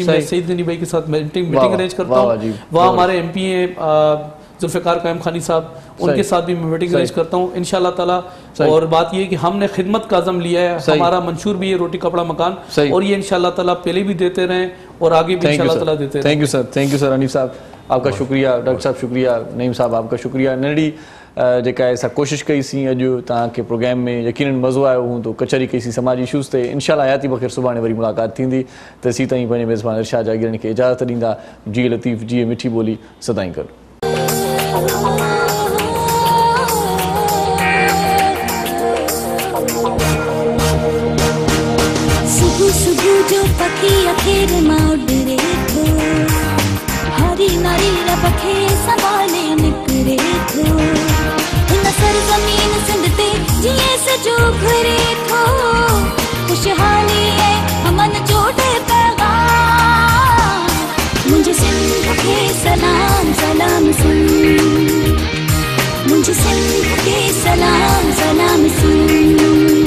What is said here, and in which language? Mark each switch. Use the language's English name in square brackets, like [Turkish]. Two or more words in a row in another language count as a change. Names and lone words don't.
[Urdu] میں سعید غنی بھائی کے ساتھ میٹنگ ارینج کرتا ہوں, وہاں ہمارے MP ہیں ذوالفقار قائم خانی صاحب, ان کے ساتھ بھی میں میٹنگ ارینج کرتا ہوں [Arabic] انشاءاللہ تعالی. [Urdu] اور بات یہ ہے کہ ہم نے خدمت کا عزم لیا ہے, ہمارا منشور بھی ہے روٹی کپڑا مکان, اور یہ [Arabic] انشاءاللہ تعالی [Urdu] پہلے بھی دیتے رہیں اور آگے بھی [Arabic] انشاءاللہ تعالی [Urdu] دیتے رہیں. [English] thank you sir, thank you sir. [Urdu] حنیف صاحب آپ کا شکریہ, ڈاکٹر صاحب شکریہ, نعیم صاحب آپ کا شکریہ. [Sindhi] ننڈی जेका ऐसा कोशिश कई सी अॼु तव्हांखे प्रोग्राम में यकीनन मज़ो आयो हूंदो, कचहरी कई सी समाजी इशूज़ ते. इंशाअल्लाह हयाती बख़ैर सुभाणे वरी मुलाक़ात थींदी. तेसीं ताईं पंहिंजे मेज़बान इरशाद जागीरनी खे इजाज़त ॾींदा. जी लतीफ़, जी मिठी ॿोली सदाईं कर. सुबह सुबह जो पखी अखेर मां उड़े थो, हरी नारी रबखे संभाले निकरे थो, हिन सरज़मीन सिंध ते जीअं सजो घुरे थो, खुशहाली है अमन जो ॾे पैगाम, मुंहिंजे सिंध खे सलाम सलाम सिंध, मुंहिंजे सिंध खे सलाम सलाम सिंध.